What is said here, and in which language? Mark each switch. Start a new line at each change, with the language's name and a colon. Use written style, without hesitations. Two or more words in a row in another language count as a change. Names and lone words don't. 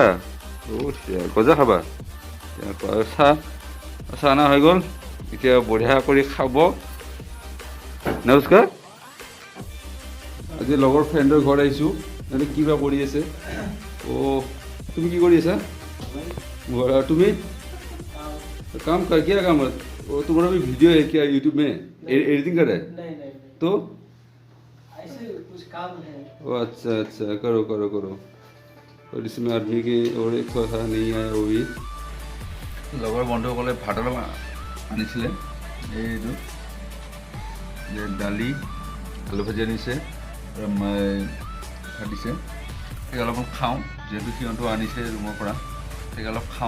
Assamese: গজা খাবা? চাহ অনা হৈ গ'ল, এতিয়া বঢ়িয়া কৰি খাব। নমস্কাৰ। আজি লগৰ ফ্ৰেণ্ডৰ ঘৰত আহিছোঁ, মানে কিবা কৰি আছে। তুমি কি কৰি আছা? তুমি
Hindi: काम कर क्या काम है? तुम्हारा भी वीडियो है क्या यूट्यूब में? एडिटिंग कर रहा है? नहीं तो ऐसे कुछ काम है। अच्छा अच्छा, करो करो करो। और इसमें आदमी की और एक थोड़ा नहीं आया वो भी।
Assamese: লগৰ বন্ধুসকলে ভাত অলপ আনিছিলে, এইটো দালি আলু ভাজি আনিছে আৰু ভাত দিছে। সেই অলপমান খাওঁ, যিহেতু সিহঁতো আনিছে ৰুমৰ পৰা, সেই অলপ খাওঁ।